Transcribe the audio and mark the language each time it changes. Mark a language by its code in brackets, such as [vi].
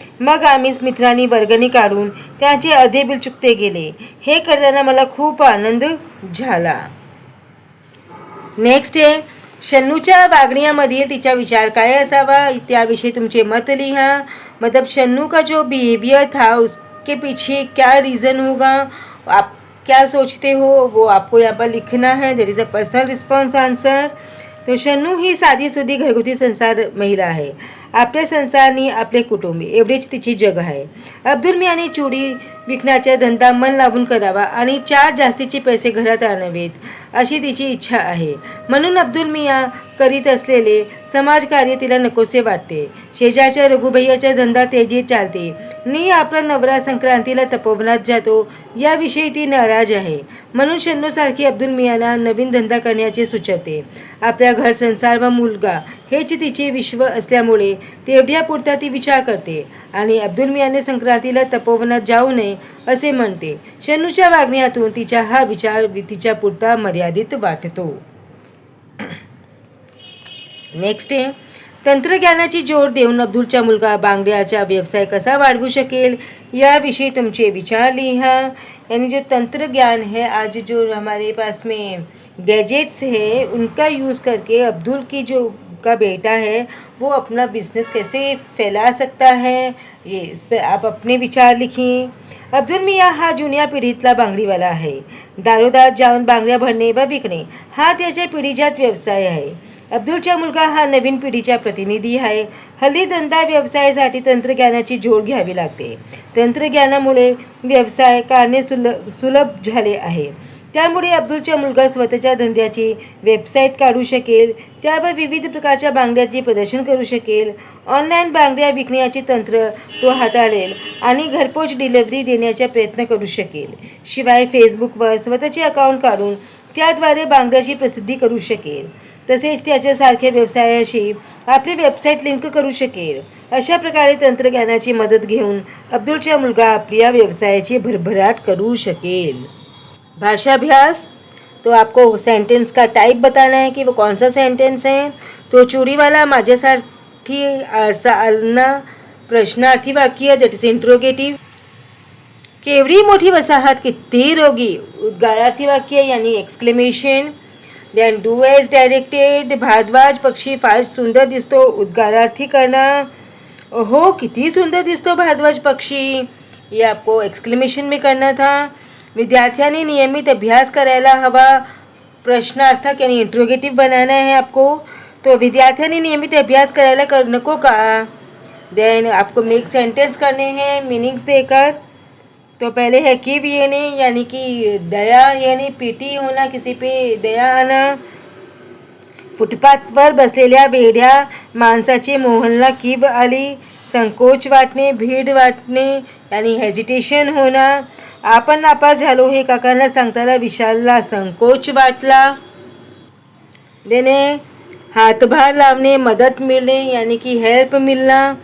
[mr] मग आम्ही मित्रांनी वर्गणी काढून त्याचे अर्धे बिल चुकते गेले। हे करताना मला खूप आनंद झाला। नेक्स्ट आहे शन्नूच्या वागण्यामधील तिचा विचार काय असावा त्याविषयी तुमचे मत लिहा. [hi] मतलब शन्नू का जो बिहेवियर था उसके पीछे क्या रीज़न होगा, आप क्या सोचते हो, वो आपको यहाँ पर लिखना है. [en] That is a personal response answer. [mr] तो शन्नू ही साधीसुधी घरगुती संसार महिला आहे. आपल्या संसारनी आपले कुटुंब एवढेच तिची जग आहे. अब्दुल मियाने चोरी विकण्याचा धंदा मन लावून करावा आणि 4 जास्तीचे पैसे घरात आणावेत अशी तिची इच्छा आहे. म्हणून अब्दुल मिया करीत असलेले समाजकार्य तिला नकोसे वाटते. शेजारच्या रघुभैयाचा धंदा तेजीत चालते नि आपला नवरा संक्रांतीला तपोवनात जातो याविषयी ती नाराज आहे. म्हणून शन्नूसारखी अब्दुल मियाला नवीन धंदा करण्याचे सुचवते. आपल्या घर संसार व मुलगा हेच तिचे विश्व असल्यामुळे तेवढ्यापुरता ती विचार करते आणि अब्दुल मियाने संक्रांतीला तपोवनात जाऊ नये असे म्हणते. शन्नूच्या वागण्यातून तिचा हा विचार तिच्या पुरता मर्यादित वाटतो. नेक्स्ट आहे तंत्रज्ञानाची जोड देऊन अब्दुलचा मुलगा बांगड्याचा व्यवसाय कसा वाढवू शकेल याविषयी तुमचे विचार लिहा. [hi] यानी जो तंत्रज्ञान है आज जो हमारे पास में गैजेट्स है उनका यूज़ करके अब्दुल की जो का बेटा है वो अपना बिजनेस कैसे फैला सकता है, ये इस पर आप अपने विचार लिखिए. [mr] अब्दुल मिया हा जुन्या पिढीतला बांगडीवाला आहे. दारोदार जाऊन बांगड्या भरणे व विकणे हा त्याच्या पिढीजात व्यवसाय आहे. अब्दुलचा मुलगा हा नवीन पिढीचा प्रतिनिधी आहे. हल्ली धंदा व्यवसायासाठी तंत्रज्ञानाची जोड घ्यावी लागते. तंत्रज्ञानामुळे व्यवसाय करणे सुलभ झाले आहे. त्यामुळे अब्दुलचा मुलगा स्वतःच्या धंद्याची वेबसाईट काढू शकेल. त्यावर विविध प्रकारच्या बांगड्याचे प्रदर्शन करू शकेल. ऑनलाईन बांगड्या विकण्याचे तंत्र तो हाताळेल आणि घरपोच डिलिव्हरी देण्याचा प्रयत्न करू शकेल. शिवाय फेसबुकवर स्वतःचे अकाउंट काढून त्याद्वारे बांगड्याची प्रसिद्धी करू शकेल. तसेच त्याच्यासारख्या व्यवसायाशी आपली वेबसाईट लिंक करू शकेल. अशा प्रकारे तंत्रज्ञानाची मदत घेऊन अब्दुलचा मुलगा आपल्या व्यवसायाची भरभराट करू शकेल. [hi] भाषाभ्यास तो आपको सेंटेंस का टाइप बताना है कि वो कौन सा सेंटेंस है. [mr] तो चोरीवाला माझ्यासाठी आरसा प्रश्नार्थी वाक्य [en] That is interrogative. [mr] केवढी मोठी वसाहत किती रोगी उद्गारार्थी वाक्य [hi] यानी exclamation. [en] Then do as directed. [mr] Bharadwaj पक्षी फार सुंदर दिसतो उद्गारार्थी करना. ओहो किती सुंदर दिसतो भारद्वाज पक्षी, [hi] ये आपको एक्सक्लेमेशन में करना था. [mr] विद्यार्थ्यांनी नियमित अभ्यास करायला हवा. [hi] प्रश्नार्थक यानी इंट्रोगेटिव बनाना है आपको. [mr] तो विद्यार्थ्यांनी नियमित अभ्यास करायला नको का. [hi] देन आपको मेक सेंटेंस करने हैं मीनिंग्स देकर. तो पहले है किव येणे यानी कि दया यानी पीटी होना, किसी पे दया आना. [mr] फुटपाथवर बसलेल्या वेड्या माणसाची मोहनला किव आली. संकोच वाटणे, भीड वाटणे [hi] यानी हेजिटेशन होना. [mr] आपण नापास झालो हे काकांना सांगताना विशालला संकोच वाटला. देने हातभार लावणे, मदत मिळणे [hi] यानी की हेल्प मिलना.